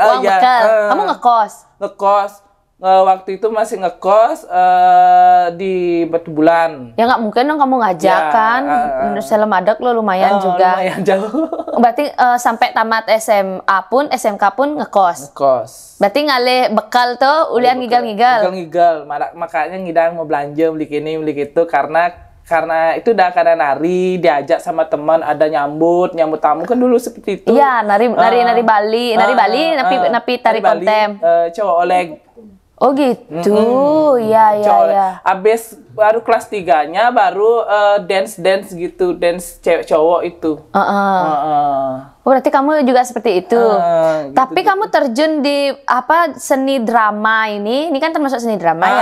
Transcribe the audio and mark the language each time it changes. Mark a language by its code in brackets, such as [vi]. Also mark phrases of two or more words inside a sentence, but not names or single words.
[id] Uang bekal. Kamu ngekos? Ngekos. Waktu itu masih ngekos di Batu Bulan. Ya nggak mungkin dong kamu ngajak kan? Selemadak lo lumayan juga. Lumayan jauh. Berarti sampai tamat SMA pun, SMK pun ngekos? Ngekos. [ban] Berarti ngalih bekal tuh, ulian ngigel-ngigel? [id] Ngigel-ngigel. Makanya ngidang mau belanja, beli ini, beli itu. Karena itu udah karena nari, diajak sama teman, ada nyambut tamu kan dulu seperti itu. Iya, nari Bali, napi tari kontem. Cowok oleng. Oh gitu, iya. Abis baru kelas 3-nya baru dance gitu, dance cewek cowok itu. Oh, berarti kamu juga seperti itu. Tapi kamu terjun di seni drama ini kan termasuk seni drama ya.